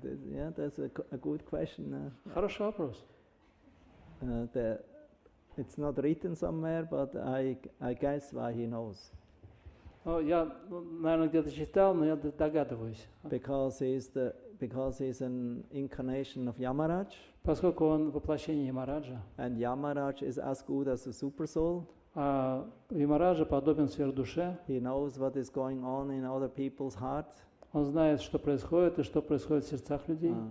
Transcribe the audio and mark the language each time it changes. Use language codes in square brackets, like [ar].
[en] Yeah, that's a good question. [ru] Хороший вопрос. [en] It's not written somewhere, but I guess why he knows. [ru] Я, наверное, где-то читал, но я догадываюсь. [en] Because he's an incarnation of Yamaraj. [ru] Поскольку он воплощение Ямараджа. [en] And Yamaraj is as good as a super soul. [ru] Ямараджа подобен сверхдуше. [en] He knows what is going on in other people's hearts. [ru] Он знает, что происходит и что происходит в сердцах людей.